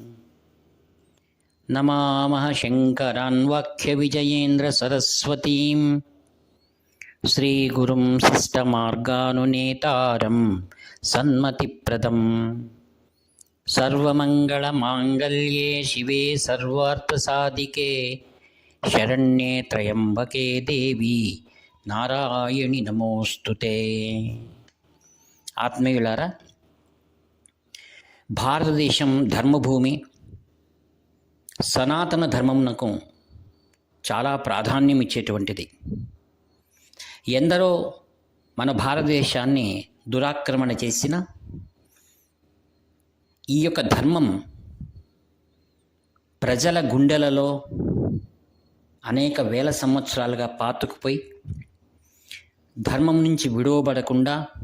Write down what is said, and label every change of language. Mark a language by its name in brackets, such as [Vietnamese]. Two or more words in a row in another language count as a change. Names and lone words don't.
[Sanskrit] नमामः शङ्करान्वाख्यविजयेन्द्रसरस्वतीं श्रीगुरुं शिष्टमार्गानुनेतारं सन्मतिप्रदम्। सर्वमङ्गलमाङ्गल्ये शिवे सर्वार्थसाधिके शरण्ये त्र्यम्बके देवी నారాయణి నమోస్తుతే. [Telugu] ఆత్మీయులారా, భారతదేశం ధర్మభూమి, సనాతన ధర్మమునకు చాలా ప్రాధాన్యం ఇచ్చేటువంటిది. ఎందరో మన భారతదేశాన్ని దురాక్రమణ చేసిన ఈ యొక్క ధర్మం ప్రజల గుండెలలో అనేక వేల సంవత్సరాలుగా పాతుకుపోయి ధర్మం నుంచి విడువబడకుండా